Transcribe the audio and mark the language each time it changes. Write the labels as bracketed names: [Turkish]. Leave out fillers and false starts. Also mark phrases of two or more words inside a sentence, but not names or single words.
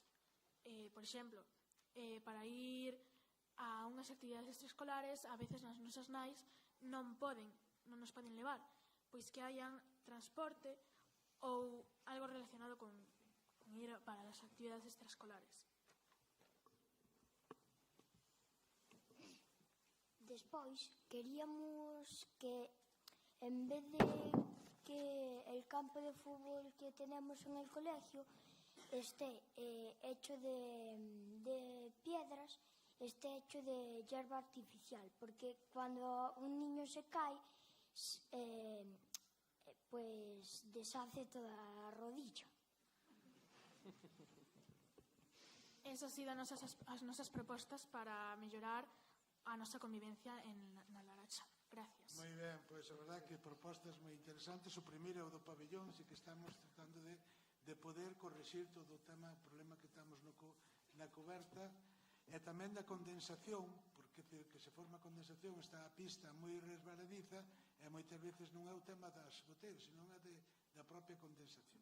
[Galician] Por exemplo, para ir a unhas actividades extraescolares, a veces as nosas nais non nos poden levar, pois que hayan transporte ou algo relacionado con ir para as actividades extraescolares. Despois, queríamos que, [Spanish] en vez de que el campo de fútbol que tenemos en el colegio esté hecho de piedras, esté hecho de hierba artificial, porque cuando un niño se cae, pues deshace toda a rodilla. [Galician] Esas sido as nosas propostas para mellorar a nosa convivencia na Laracha. Gracias. Moi ben, pois a verdade que propostas moi interesantes. O primeiro é o do pabellón, así que estamos tratando de poder corrixir todo o problema que estamos na coberta, e tamén da condensación, porque que se forma condensación está a pista moi resbaladiza e moitas veces non é o tema das goteiras, senón é da propia condensación.